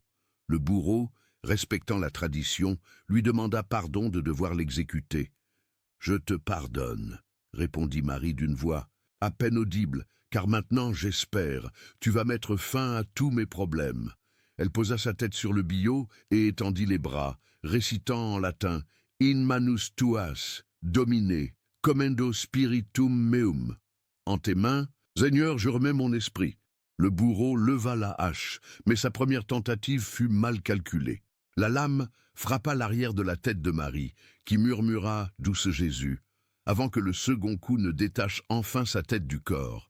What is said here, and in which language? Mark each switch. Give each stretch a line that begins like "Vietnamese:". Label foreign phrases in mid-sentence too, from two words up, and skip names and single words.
French: Le bourreau, respectant la tradition, lui demanda pardon de devoir l'exécuter. « Je te pardonne, » répondit Marie d'une voix à peine audible, « car maintenant, j'espère, tu vas mettre fin à tous mes problèmes. » Elle posa sa tête sur le billot et étendit les bras, récitant en latin «
Latin: In manus tuas, Domine, commendo spiritum meum.
French: » En tes mains, Seigneur, je remets mon esprit. Le bourreau leva la hache, mais sa première tentative fut mal calculée. La lame frappa l'arrière de la tête de Marie, qui murmura « Douce Jésus », avant que le second coup ne détache enfin sa tête du corps.